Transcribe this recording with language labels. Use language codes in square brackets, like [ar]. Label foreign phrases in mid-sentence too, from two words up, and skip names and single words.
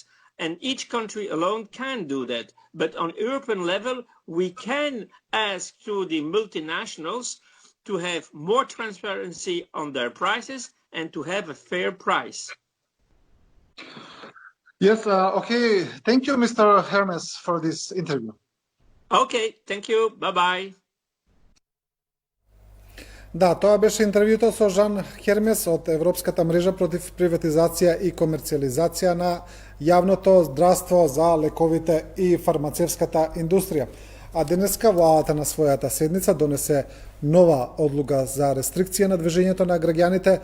[en] And each country alone can do that. But on European level, we can ask to the multinationals to have more transparency on their prices and to have a fair price. Yes, okay. Thank you, Mr. Hermes, for this interview. Okay, thank you. Bye-bye. [mk] Да, тоа беше интервјуто со Жан Хермес од Европската мрежа против приватизација и комерцијализација на јавното здравство за лековите и фармацевската индустрија. А денеска владата на својата седница донесе нова одлука за рестрикција на движењето на граѓаните.